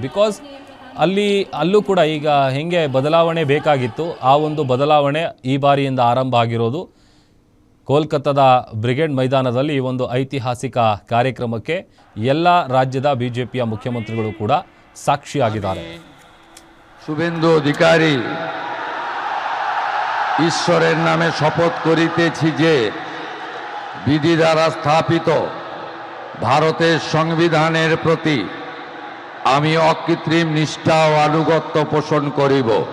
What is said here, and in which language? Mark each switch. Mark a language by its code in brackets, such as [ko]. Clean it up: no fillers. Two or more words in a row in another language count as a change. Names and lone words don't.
[kn] ಬಿಕಾಸ್ ಅಲ್ಲೂ ಕೂಡ ಈಗ ಹೆಂಗೆ ಬದಲಾವಣೆ ಬೇಕಾಗಿತ್ತು ಆ ಒಂದು ಬದಲಾವಣೆ ಈ ಬಾರಿಯಿಂದ ಆರಂಭ ಆಗಿರೋದು. ಕೋಲ್ಕತ್ತಾದ ಬ್ರಿಗೇಡ್ ಮೈದಾನದಲ್ಲಿ ಈ ಒಂದು ಐತಿಹಾಸಿಕ ಕಾರ್ಯಕ್ರಮಕ್ಕೆ ಎಲ್ಲ ರಾಜ್ಯದ ಬಿಜೆಪಿಯ ಮುಖ್ಯಮಂತ್ರಿಗಳು ಕೂಡ ಸಾಕ್ಷಿಯಾಗಿದ್ದಾರೆ. [bn] শুভেন্দু অধিকারী ঈশ্বরের নামে শপথ করিতেছি যে বিধি দ্বারা স্থাপিত ভারতের সংবিধানের প্রতি আমি অকৃত্রিম নিষ্ঠা ও আনুগত্য পোষণ করিব।